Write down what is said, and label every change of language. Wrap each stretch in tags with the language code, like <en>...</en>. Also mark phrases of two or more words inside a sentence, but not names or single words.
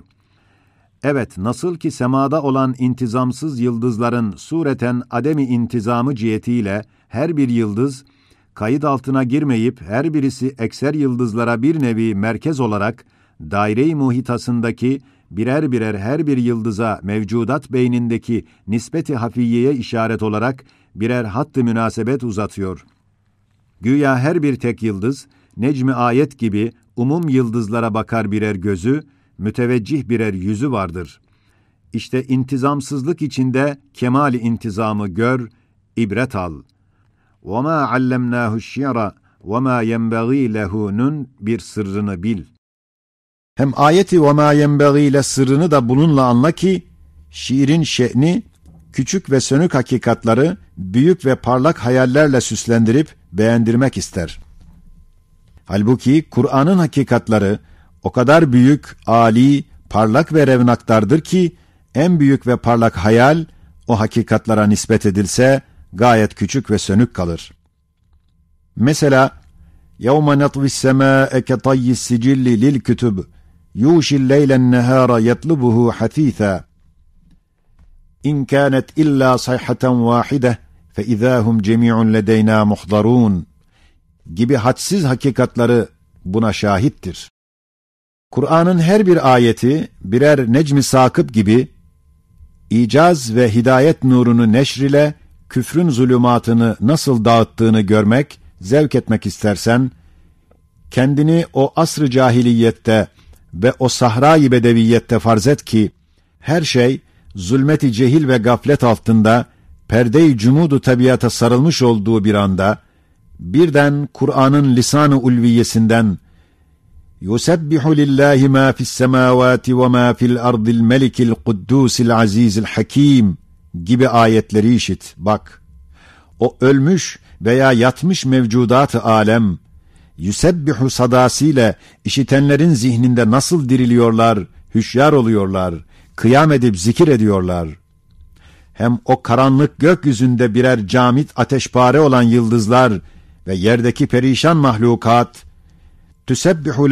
<tr>Evet, nasıl ki semada olan intizamsız yıldızların sureten ademi intizamı cihetiyle her bir yıldız, kayıt altına girmeyip her birisi ekser yıldızlara bir nevi merkez olarak, daire-i muhitasındaki birer birer her bir yıldıza mevcudat beynindeki nispeti hafiyeye işaret olarak birer hatt-ı münasebet uzatıyor. Güya her bir tek yıldız, necmi ayet gibi umum yıldızlara bakar birer gözü, müteveccih birer yüzü vardır. İşte intizamsızlık içinde kemal-i intizamı gör, ibret al.</tr> <ar>وَمَا عَلَّمْنَاهُ الشِّعْرَ وَمَا يَنْبَغِي لَهُ'nun</ar> <tr>bir sırrını bil. Hem ayeti</tr> <ar>وَمَا يَنْبَغِي</ar> <tr>ile sırrını da bununla anla ki, şiirin şe'ni, küçük ve sönük hakikatları büyük ve parlak hayallerle süslendirip beğendirmek ister. Halbuki Kur'an'ın hakikatları o kadar büyük, âli, parlak ve revnaktardır ki en büyük ve parlak hayal o hakikatlara nispet edilse gayet küçük ve sönük kalır.</tr> <ar>Mesela يَوْمَ نَطْوِ السَّمَاءَ كَطَيِّ السِّجِلِّ لِلْكُتُبِ يُوشِ اللَّيْلَ النَّهَارَ يَطْلُبُهُ حَثِيثًا إِنْ كَانَتْ إِلَّا صَيْحَةً وَاحِدَةً فَإِذَا هُمْ جَمِيعٌ لَدَيْنَا مُحْضَرُونَ</ar> <tr>gibi hadsiz hakikatları buna şahittir. Kur'an'ın her bir ayeti birer necm-i sakıp gibi icaz ve hidayet nurunu neşr ile küfrün zulümatını nasıl dağıttığını görmek, zevk etmek istersen, kendini o asr-ı cahiliyette ve o sahra-i bedeviyette farz et ki, her şey zulmet-i cehil ve gaflet altında perde-i cumudu tabiata sarılmış olduğu bir anda, birden Kur'an'ın lisan-ı ulviyesinden</tr> <ar>يُسَبِّحُ لِلّٰهِ مَا فِي السَّمَاوَاتِ وَمَا فِي الْأَرْضِ الْمَلِكِ الْقُدُّوسِ الْعَز۪يزِ الْحَك۪يمِ</ar> <tr>gibi ayetleri işit. Bak, o ölmüş veya yatmış mevcudat-ı alem, yüsebbihu sadasıyla işitenlerin zihninde nasıl diriliyorlar, hüşyar oluyorlar, kıyam edip zikir ediyorlar. Hem o karanlık gökyüzünde birer camit ateşpare olan yıldızlar ve yerdeki perişan mahlukat, tüsebbihu</tr>